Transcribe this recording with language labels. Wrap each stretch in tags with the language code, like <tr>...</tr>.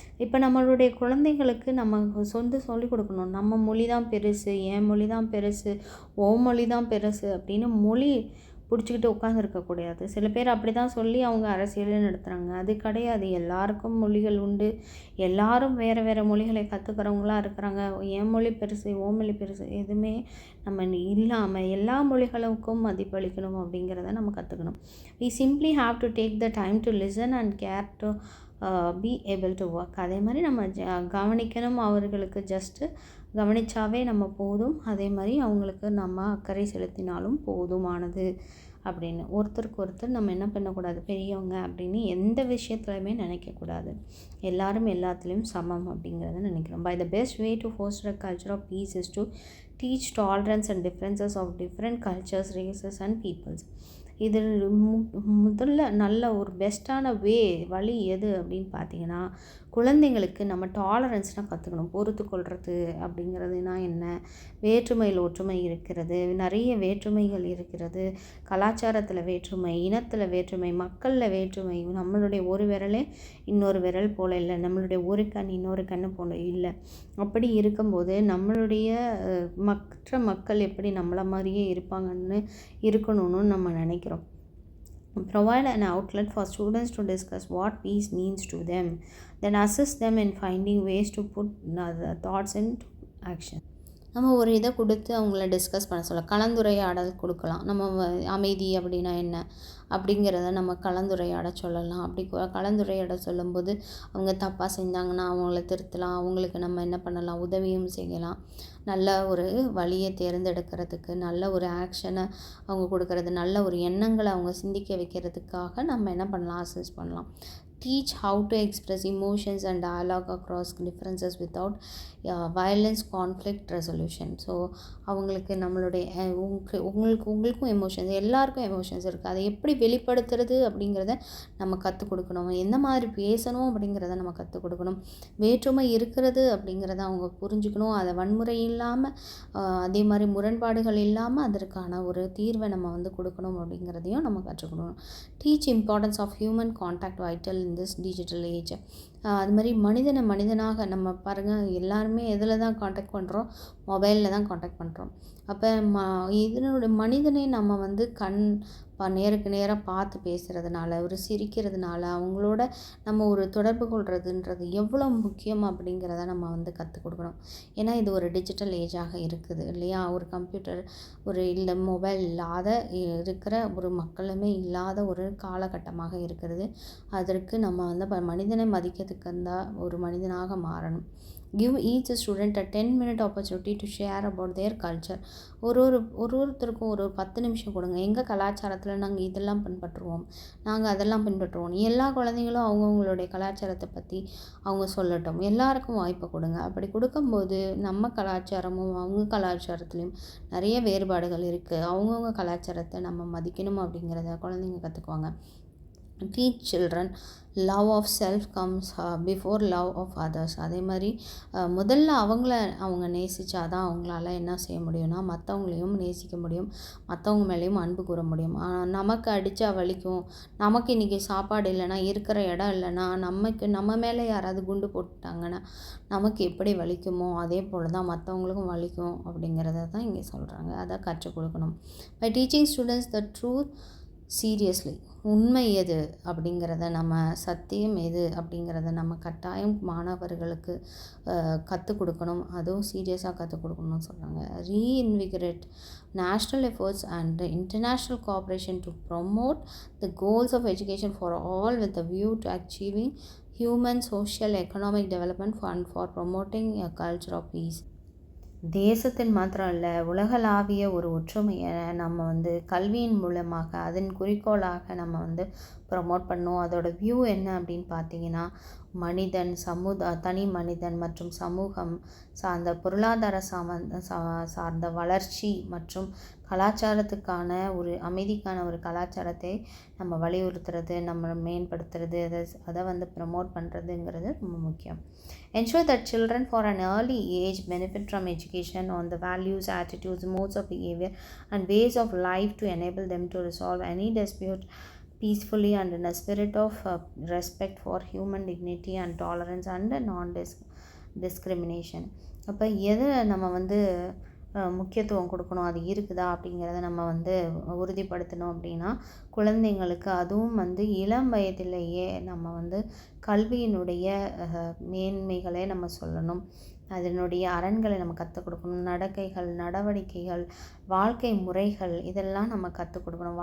<ta>இப்போ நம்மளுடைய குழந்தைங்களுக்கு நம்ம சொல்லிக் கொடுக்கணும், நம்ம மொழி தான் பெருசு, என் மொழி தான் பெருசு, ஓ மொழி தான் பெருசு அப்படின்னு மொழி பிடிச்சிக்கிட்டு உட்காந்துருக்கக்கூடாது. சில பேர் அப்படி தான் சொல்லி அவங்க அரசியலே நடத்துகிறாங்க. அது கிடையாது. எல்லாருக்கும் மொழிகள் உண்டு, எல்லாரும் வேறு வேறு மொழிகளை கற்றுக்கிறவங்களாம் இருக்கிறாங்க. என் மொழி பெருசு, ஓ மொழி பெருசு எதுவுமே நம்ம இல்லாமல் எல்லா மொழிகளுக்கும் மதிப்பளிக்கணும் அப்படிங்கிறத நம்ம கற்றுக்கணும்.</ta> <en>we simply have to take the time to listen and care to be able to work.</en> <ta>அதே மாதிரி நம்ம கவனிக்கணும், அவர்களுக்கு ஜஸ்ட்டு கவனித்தாவே நம்ம போதும், அதே மாதிரி அவங்களுக்கு நம்ம அக்கறை செலுத்தினாலும் போதுமானது அப்படின்னு. ஒருத்தருக்கு ஒருத்தர் நம்ம என்ன பண்ணக்கூடாது, பெரியவங்க அப்படின்னு எந்த விஷயத்துலையுமே நினைக்கக்கூடாது, எல்லாரும் எல்லாத்துலேயும் சமம் அப்படிங்கிறத நினைக்கிறோம்.</ta> <en>By the best way to foster a culture of peace is to teach tolerance and differences of different cultures, races and peoples.</en> <ta>இதில் முதல்ல நல்ல ஒரு பெஸ்ட்டான வழி எது அப்படின்னு பார்த்தீங்கன்னா, குழந்தைங்களுக்கு நம்ம டாலரன்ஸ்னால் கற்றுக்கணும். பொறுத்து கொள்வது அப்படிங்கிறதுனா என்ன, வேற்றுமையில் ஒற்றுமை இருக்கிறது, நிறைய வேற்றுமைகள் இருக்கிறது, கலாச்சாரத்தில் வேற்றுமை, இனத்தில் வேற்றுமை, மக்களில் வேற்றுமை, நம்மளுடைய ஒரு விரலே இன்னொரு விரல் போல் இல்லை, நம்மளுடைய ஒரு கண் இன்னொரு கண்ணு போல் இல்லை. அப்படி இருக்கும்போது நம்மளுடைய மற்ற மக்கள் எப்படி நம்மளை மாதிரியே இருக்கணும்னு நம்ம நினைக்கிறோம்.</ta> <en>Provide an outlet for students to discuss what peace means to them, then assist them in finding ways to put the thoughts into action.</en> <ta>நம்ம ஒரு இதை கொடுத்து அவங்கள டிஸ்கஸ் பண்ண சொல்லலாம், கலந்துரையாடல் கொடுக்கலாம். நம்ம அமைதி அப்படின்னா என்ன அப்படிங்கிறத நம்ம கலந்துரையாட சொல்லலாம். அப்படி கலந்துரையாட சொல்லும்போது அவங்க தப்பாக செஞ்சாங்கன்னா அவங்கள திருத்தலாம், அவங்களுக்கு நம்ம என்ன பண்ணலாம், உதவியும் செய்யலாம். நல்ல ஒரு வழியை தேர்ந்தெடுக்கிறதுக்கு, நல்ல ஒரு ஆக்ஷனை அவங்க கொடுக்கறது, நல்ல ஒரு எண்ணங்களை அவங்க சிந்திக்க வைக்கிறதுக்காக நம்ம என்ன பண்ணலாம், அசிஸ்ட் பண்ணலாம்.</ta> <en>Teach how to express emotions and dialogue across differences without violence, conflict resolution.</en> <ta>So அவங்களுக்கு நம்மளுடைய உங்களுக்கும் எமோஷன்ஸ், எல்லாருக்கும் எமோஷன்ஸ் இருக்குது, அதை எப்படி வெளிப்படுத்துறது அப்படிங்கிறத நம்ம கற்றுக் கொடுக்கணும். எந்த மாதிரி பேசணும் அப்படிங்கிறத நம்ம கற்றுக் கொடுக்கணும். வேற்றுமை இருக்கிறது அப்படிங்கிறத அவங்க புரிஞ்சுக்கணும். அதை வன்முறை இல்லாமல், அதே மாதிரி முரண்பாடுகள் இல்லாமல் அதற்கான ஒரு தீர்வை நம்ம கொடுக்கணும் அப்படிங்கிறதையும் நம்ம கற்றுக் கொடுக்கணும்.</ta> <en>Teach importance of human contact vital in this digital age.</en> <ta>அது மாதிரி மனிதனாக நம்ம பாருங்கள், எல்லாருமே எதில் தான் காண்டாக்ட் பண்ணுறோம், மொபைலில் தான் காண்டாக்ட் பண்ணுறோம். அப்போ இதனுடைய மனிதனை நம்ம நேருக்கு நேராக பார்த்து பேசுகிறதுனால, ஒரு சிரிக்கிறதுனால, அவங்களோட நம்ம ஒரு தொடர்பு கொள்கிறதுன்றது எவ்வளோ முக்கியம் அப்படிங்கிறத நம்ம கற்றுக் கொடுக்கணும். ஏன்னா இது ஒரு டிஜிட்டல் ஏஜாக இருக்குது இல்லையா. ஒரு கம்ப்யூட்டர் இல்லை மொபைல் இல்லாத இருக்கிற ஒரு மக்களுமே இல்லாத ஒரு காலகட்டமாக இருக்கிறது. அதற்கு நம்ம மனிதனை மதிக்கிறதுக்கு இருந்தால் ஒரு மனிதனாக மாறணும்.</ta> <en>Give each student a 10-minute opportunity to share about their culture.</en> <ta>ஒருத்தருக்கும் ஒரு 10 நிமிஷம் கொடுங்க. எங்கள் கலாச்சாரத்தில் நாங்கள் இதெல்லாம் பின்பற்றுவோம், நாங்கள் அதெல்லாம் பின்பற்றுவோம். எல்லா குழந்தைங்களும் அவங்கவுங்களுடைய கலாச்சாரத்தை பற்றி அவங்க சொல்லட்டும். எல்லாருக்கும் வாய்ப்பை கொடுங்க. அப்படி கொடுக்கும்போது நம்ம கலாச்சாரமும் அவங்க கலாச்சாரத்துலேயும் நிறைய வேறுபாடுகள் இருக்குது. அவங்கவுங்க கலாச்சாரத்தை நம்ம மதிக்கணும் அப்படிங்கிறத குழந்தைங்க கற்றுக்குவாங்க.</ta> <en>Teach children love of self comes before love of others.</en> <ta>அதே மாதிரி முதல்ல அவங்க நேசித்தாதான் அவங்களால என்ன செய்ய முடியும்னா மற்றவங்களையும் நேசிக்க முடியும், மற்றவங்க மேலேயும் அன்பு கூற முடியும். நமக்கு அடித்தா வலிக்கும், நமக்கு இன்றைக்கி சாப்பாடு இல்லைன்னா, இருக்கிற இடம் இல்லைன்னா, நம்ம மேலே யாராவது குண்டு போட்டுட்டாங்கன்னா நமக்கு எப்படி வலிக்குமோ அதே போல் தான் மற்றவங்களுக்கும் வலிக்கும் அப்படிங்கிறத தான் இங்கே சொல்கிறாங்க. அதை கற்றுக் கொடுக்கணும்.</ta> <en>By teaching students the truth,</en> <ta>seriously உண்மை எது அப்படிங்கிறத நம்ம சத்தியம் எது அப்படிங்கிறத நம்ம கட்டாயம் மாணவர்களுக்கு கற்றுக் கொடுக்கணும். அதுவும் சீரியஸாக கற்றுக் கொடுக்கணும்னு சொல்கிறாங்க.</ta> <en>Reinvigorate national efforts and the international cooperation to promote the goals of education for all with a view to achieving human, social, economic development and for promoting a culture of peace.</en> <ta>தேசத்தில் மாத்திரம் இல்லை, உலகளாவிய ஒரு ஒற்றுமையை நம்ம கல்வியின் மூலமாக அதன் குறிக்கோளாக நம்ம ப்ரமோட் பண்ணோம். அதோட வியூ என்ன அப்படின்னு பார்த்தீங்கன்னா, மனிதன், தனி மனிதன் மற்றும் சமூகம் சார்ந்த பொருளாதார சார்ந்த வளர்ச்சி மற்றும் கலாச்சாரத்துக்கான ஒரு அமைதிக்கான ஒரு கலாச்சாரத்தை நம்ம வலியுறுத்துறது, நம்ம மேம்படுத்துறது, அதை ப்ரமோட் பண்ணுறதுங்கிறது ரொம்ப முக்கியம்.</ta> <en>Ensure that children for an early age benefit from education on the values, attitudes, modes of behavior and ways of life to enable them to resolve any dispute peacefully and in a spirit of respect for human dignity and tolerance and non-discrimination.</en> <ta>அப்போ எதை நம்ம முக்கியத்துவம் கொடுக்கணும், அது இருக்குதா அப்படிங்கிறத நம்ம உறுதிப்படுத்தணும் அப்படின்னா, குழந்தைங்களுக்கு அதுவும் இளம் வயதிலேயே நம்ம கல்வியினுடைய மேன்மைகளை நம்ம சொல்லணும். அதனுடைய அரண்களை நம்ம கற்றுக் கொடுக்கணும். நடக்கைகள், நடவடிக்கைகள், வாழ்க்கை முறைகள் இதெல்லாம் நம்ம கற்றுக் கொடுக்கணும்.</ta>